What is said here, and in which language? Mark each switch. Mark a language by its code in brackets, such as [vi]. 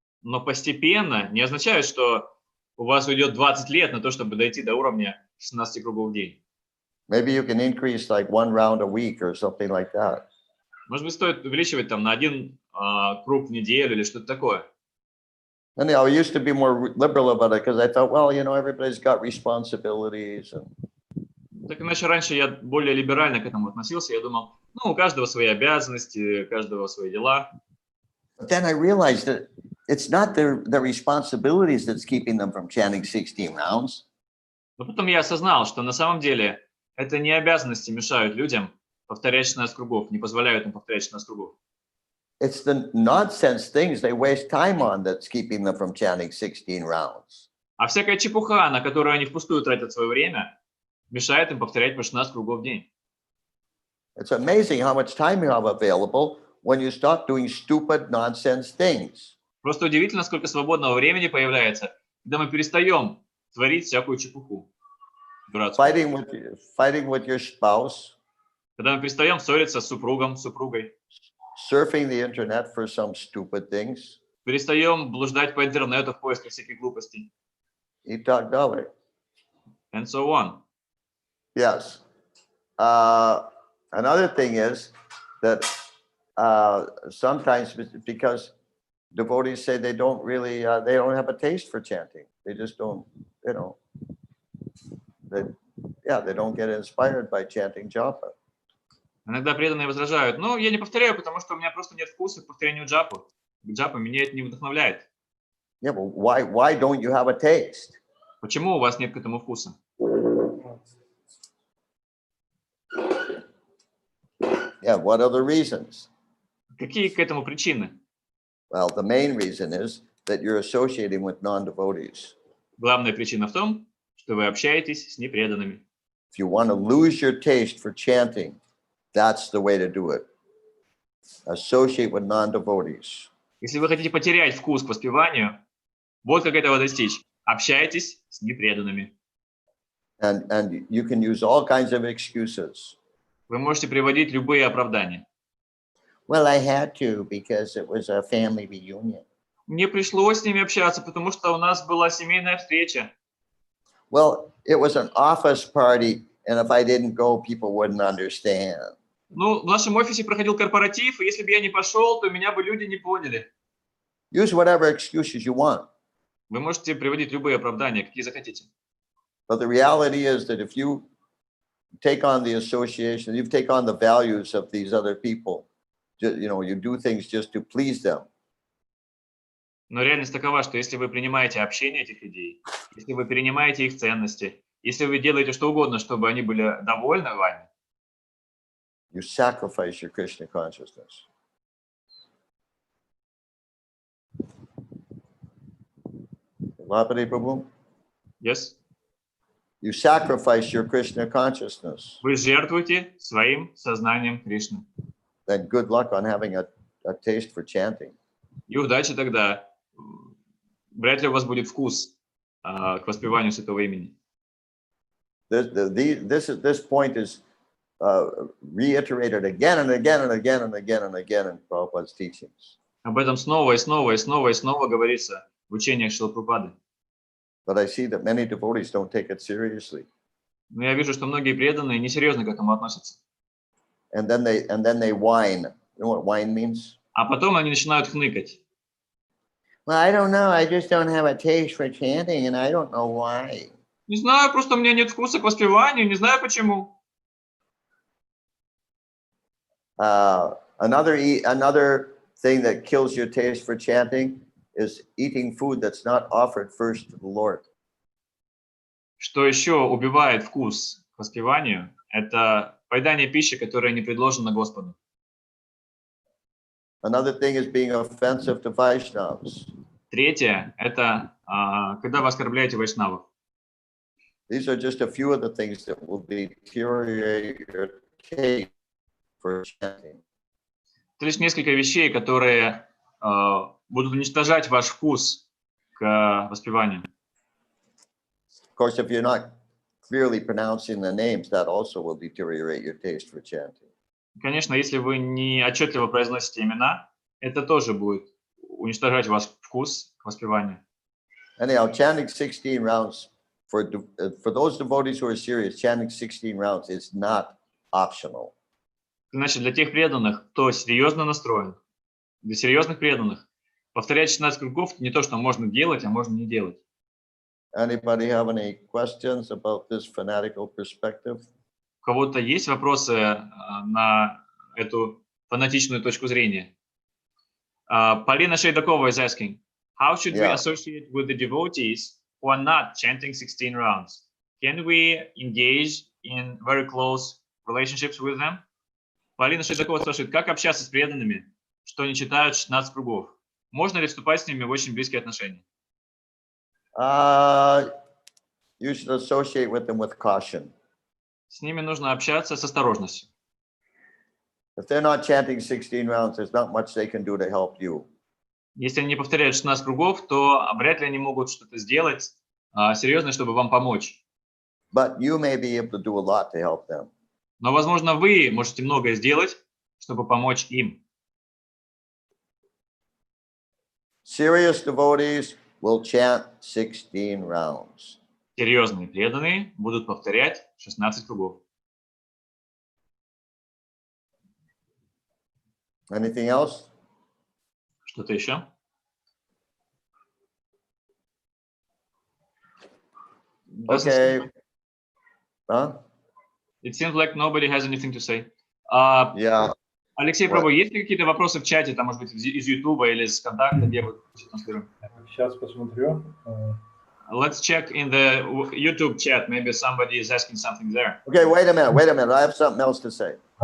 [ru] Но постепенно не означает, что у вас уйдет 20 лет на то, чтобы дойти до уровня 16 кругов в день. [en] Maybe you can increase like 1 round a week or something like that. [ru] Может быть, стоит увеличивать на 1 круг в неделю или что-то такое. [en] Anyhow, I used to be more liberal about it because I thought, well, everybody's got responsibilities. And [ru] Так иначе раньше я более либерально к этому относился. Я думал, ну, у каждого свои обязанности, у каждого свои дела. [en] But then I realized that it's not their responsibilities that's keeping them from chanting 16 rounds. [ru] Но потом я осознал, что на самом деле это не обязанности мешают людям повторять 16 кругов, не позволяют им повторять 16 кругов. [en] It's the nonsense things they waste time on that's keeping them from chanting 16 rounds. [ru] А всякая чепуха, на которую они впустую тратят свое время, мешает им повторять по 16 кругов в день. [en] It's amazing how much time you have available when you stop doing stupid nonsense things. [ru] Просто удивительно, сколько свободного времени появляется, когда мы перестаем творить всякую чепуху. Дурацкую. [en] Fighting with your spouse, [ru] Когда мы перестаем ссориться с супругом, с супругой. [en] surfing the internet for some stupid things. [ru] Перестаем блуждать по интернету в поисках всяких глупостей. И так далее. [en] And so on. Yes. Another thing is that sometimes because devotees say they don't really, they don't have a taste for chanting. They just don't, they don't get inspired by chanting japa. [ru] Иногда преданные возражают, ну, я не повторяю, потому что у меня просто нет вкуса к повторению джапы. Джапа меня это не вдохновляет. [en] Yeah, but why don't you have a taste? [ru] Почему у вас нет к этому вкуса? [en] Yeah, what are the reasons? [ru] Какие к этому причины? [en] Well, the main reason is that you're associating with non-devotees. [ru] Главная причина в том, что вы общаетесь с непреданными. [en] If you want to lose your taste for chanting, that's the way to do it. Associate with non-devotees. [ru] Если вы хотите потерять вкус к воспеванию, вот как этого достичь. Общайтесь с непреданными. [en] And you can use all kinds of excuses. [ru] Вы можете приводить любые оправдания. [en] Well, I had to because it was a family reunion. [ru] Мне пришлось с ними общаться, потому что у нас была семейная встреча. [en] Well, it was an office party, and if I didn't go, people wouldn't understand. [ru] Ну, в нашем офисе проходил корпоратив, и если бы я не пошел, то меня бы люди не поняли. [en] Use whatever excuses you want. [ru] Вы можете приводить любые оправдания, какие захотите. [en] But the reality is that if you take on the association, you take on the values of these other people, you do things just to please them. [ru] Но реальность такова, что если вы принимаете общение этих людей, если вы перенимаете их ценности, если вы делаете что угодно, чтобы они были довольны вами, [en] you sacrifice your Krishna consciousness. Vapari Prabhu? yes, You sacrifice your Krishna consciousness. [ru] вы жертвуете своим сознанием Кришны. [en] Then good luck on having a taste for chanting. [ru] И удачи тогда. Вряд ли у вас будет вкус к воспеванию святого имени. [en] This point is reiterated again and again and again and again and again in Prabhupada's teachings. [ru] Об этом снова и снова и снова и снова говорится в учениях Шрилы Прабхупады. [en] But I see that many devotees don't take it seriously. [ru] Но я вижу, что многие преданные несерьезно к этому относятся. [en] And then they whine. You know what whine means? [ru] А потом они начинают хныкать. [en] Well, I don't know. I just don't have a taste for chanting, and I don't know why. [ru] Не знаю, просто у меня нет вкуса к воспеванию, не знаю почему. [en] Another thing that kills your taste for chanting is eating food that's not offered first to the Lord. [ru] Что еще убивает вкус к воспеванию, это поедание пищи, которая не предложена Господу. [en] Another thing is being offensive to Vaishnavas. [ru] Третье – это когда вы оскорбляете вайшнавов. [en] These are just a few of the things that will deteriorate your taste for chanting. [ru] Это лишь несколько вещей, которые будут уничтожать ваш вкус к воспеванию. [en] Of course, if you're not clearly pronouncing the names, that also will deteriorate your taste for chanting. [ru] Конечно, если вы не отчетливо произносите имена, это тоже будет уничтожать ваш вкус к воспеванию. [en] Anyhow, chanting 16 rounds for those devotees who are serious, chanting 16 rounds is not optional. [ru] Значит, для тех преданных, кто серьезно настроен, для серьезных преданных, Повторять 16 кругов не то, что можно делать, а можно не делать. [en] Anybody have any questions about this fanatical perspective? [ru] У кого-то есть вопросы на эту фанатичную точку зрения? [en] Полина Шейдакова is asking, how should we Yeah. associate with the devotees who are not chanting 16 rounds? Can we engage in very close relationships with them? [ru] Полина Шейдакова спрашивает, как общаться с преданными, что не читают 16 кругов? Можно ли вступать с ними в очень близкие отношения? [en] You should associate with them with caution. [ru] С ними нужно общаться с осторожностью. [en] If they're not chanting 16 rounds, there's not much they can do to help you. [ru] Если они не повторяют 16 кругов, то вряд ли они могут что-то сделать серьезное, чтобы вам помочь. [en] But you may be able to do a lot to help them. [ru] Но, возможно, вы можете многое сделать, чтобы помочь им. [en] Serious devotees will chant 16 rounds. [ru] Серьезные преданные будут повторять 16 кругов. [en] Anything else? [ru] Что-то еще? [en] Okay. Huh? It seems like nobody has anything to say. Yeah. [ru] Алексей Прабу, есть ли какие-то вопросы в чате, там, может быть, из YouTube или из ВКонтакта, где вы транслируем? Сейчас посмотрю. [en] Let's check in the YouTube chat. Maybe somebody is asking something there. Okay, wait a minute. I have something else to say.